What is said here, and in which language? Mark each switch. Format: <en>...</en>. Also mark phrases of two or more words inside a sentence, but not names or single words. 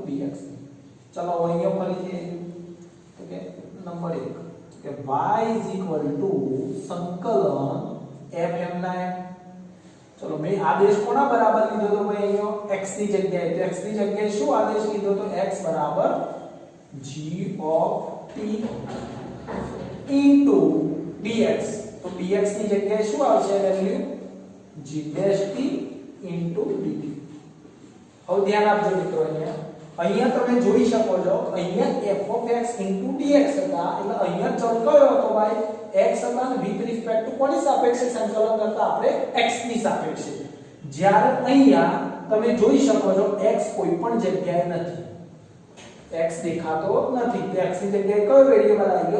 <gu>dx ની. ચલો અહીંયા ફરીથી તો કે નંબર 1 કે y સંકલન fm ના f. ચલો મેં આદેશ કોના બરાબર લીધો તો ભાઈ? અહીંયા x ની જગ્યાએ. તો x ની જગ્યાએ શું આદેશ લીધો? તો x બરાબર</gu> <en>g of t into dx.</en> <gu>તો dx ની જગ્યાએ શું આવશે વેલ્યુ?</gu> <en>g dash t into dt.</en> <gu>હવે ધ્યાન આપજો મિત્રો, અહીંયા તમે જોઈ શકો છો અહીંયા</gu> <en>f of x into dx</en> <gu>હતા. એટલે અહીંયા ચલ કયો હતો ભાઈ? x હતા ને</gu> <en>with respect to</en> <gu>કોની સાપેક્ષે સંકલન કરતા? આપણે x ની સાપેક્ષે. જ્યારે અહીંયા તમે જોઈ શકો છો x કોઈ પણ જગ્યાએ નથી. x દેખાતો નથી. તો x ની જગ્યાએ કયો વેરીએબલ આવી ગયો?</gu>